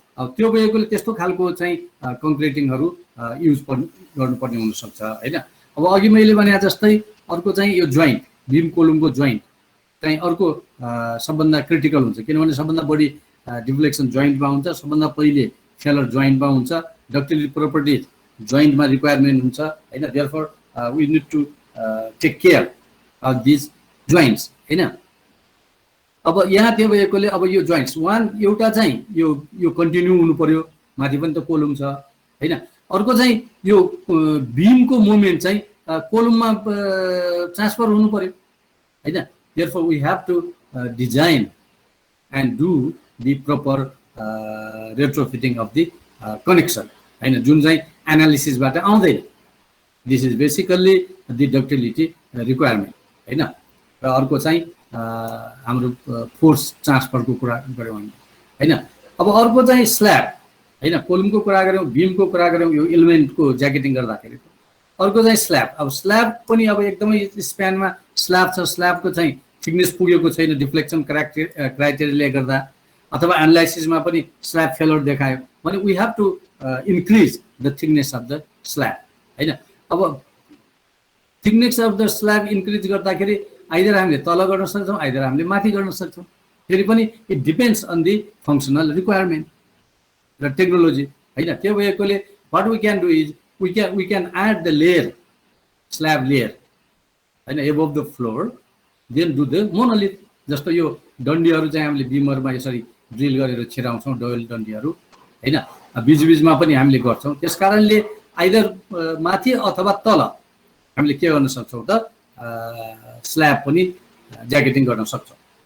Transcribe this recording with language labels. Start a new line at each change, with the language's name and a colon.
Nepali: अब त्यो भएकोले त्यस्तो खालको चाहिँ कङ्क्रिटिङहरू युज गर्नुपर्ने हुनसक्छ होइन। अब अघि मैले भने जस्तै अर्को चाहिँ यो जोइन्ट, बिम कोलुमको जोइन्ट चाहिँ अर्को सबभन्दा क्रिटिकल हुन्छ, किनभने सबभन्दा बढी डिफ्लेक्सन जोइन्टमा हुन्छ, सबभन्दा पहिले फेलर जोइन्टमा हुन्छ, डक्टिलिटी प्रोपर्टिज जोइन्टमा रिक्वायरमेन्ट हुन्छ होइन।
English: Therefore we need to take care of these joints होइन।
Nepali: अब यहाँ त्यो भएकोले अब यो जोइन्ट्स एउटा चाहिँ यो कन्टिन्यू हुनु पर्यो, माथि पनि त कोलुम छ होइन। अर्को चाहिँ यो बिमको मुभमेन्ट चाहिँ कोलुममा ट्रान्सफर हुनु पर्यो होइन।
English: therefore we have to design and do the proper retrofitting of the connection होइन,
Nepali: जुन चाहिँ एनालिसिसबाट आउँदैन।
English: This is basically the ductility requirement होइन।
Nepali: र अर्को चाहिँ हाम्रो फोर्स ट्रान्सफरको कुरा गऱ्यौँ हामी होइन। अब अर्को चाहिँ स्ल्याब होइन, कोलुमको कुरा गऱ्यौँ, बिमको कुरा गऱ्यौँ, यो इलिमेन्टको ज्याकेटिङ गर्दाखेरि। अर्को चाहिँ स्ल्याब, अब स्ल्याब पनि अब एकदमै स्प्यानमा स्ल्याब छ, स्ल्याबको चाहिँ थिकनेस पुगेको छैन डिफ्लेक्सन क्राइटेरियाले गर्दा, अथवा एनालाइसिसमा पनि स्ल्याब फेलर देखायो भने
English: we have to increase the thickness of the slab
Nepali: होइन। अब
English: thickness of the slab
Nepali: increase गर्दाखेरि आइदर हामीले तल गर्न सक्छौँ, आइदर हामीले माथि गर्न सक्छौँ। फेरि पनि
English: It depends on the functional requirement र technology होइन।
Nepali: त्यो भएकोले
English: What we can do is we can add the layer, slab layer होइन above the floor, then do the monolith.
Nepali: जस्तो यो डन्डीहरू चाहिँ हामीले बिमरमा यसरी ड्रिल गरेर छिराउँछौँ, डोयल डन्डीहरू होइन, बिचबिचमा पनि हामीले गर्छौँ। त्यस कारणले आइदर माथि अथवा तल हामीले के गर्न सक्छौँ त स्ल्याब पनि ज्याकेटिङ गर्न सक्छौँ।